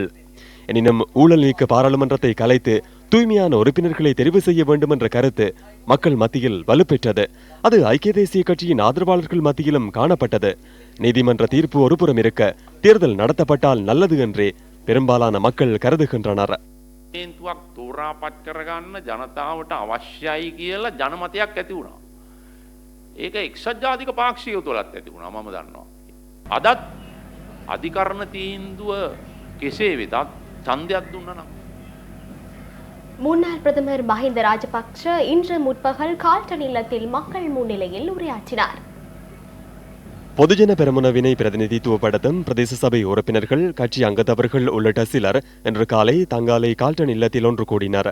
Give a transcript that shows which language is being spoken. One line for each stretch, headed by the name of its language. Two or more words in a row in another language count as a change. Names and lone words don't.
Tamil: எனினும் ஊழல் நீக்க பாராளுமன்றத்தை கலைத்து தூய்மையான உறுப்பினர்களை தெரிவு செய்ய வேண்டும் என்ற கருத்து மக்கள் மத்தியில் வலுப்பெற்றது. அது ஐக்கிய தேசிய கட்சியின் ஆதரவாளர்கள் மத்தியிலும் காணப்பட்டது. நீதிமன்ற தீர்ப்பு ஒருபுறம் இருக்க தேர்தல் நடத்தப்பட்டால் நல்லது என்றே பெரும்பாலான மக்கள் கருதுகின்றனர்.
Sinhala: තේන්තුවක් තෝරාපත් කරගන්න ජනතාවට අවශ්‍යයි කියලා ජනමතයක් ඇති වුණා. ඒක එක්සත් ජාතික පාක්ෂිකයෝ තුලත් ඇති වුණා මම දන්නවා. අදත් අධිකරණ තීන්දුව කෙසේ වෙතත් ඡන්දයක් දුන්නා නම්
Tamil: முன்னாள் பிரதமர் மஹிந்த ராஜபக்ஷ இன்று முற்பகல் கால்டன் இல்லத்தில் மக்கள் முன்னிலையில் உரையாற்றினார். பொதுஜன பெரமுனவினை பிரதிநிதித்துவப்படுத்தும் பிரதேச சபை உறுப்பினர்கள், கட்சி அங்கத்தவர்கள் உள்ளிட்ட சிலர் இன்று காலை தங்காலை கால்டன் இல்லத்தில் ஒன்று கூடினர்.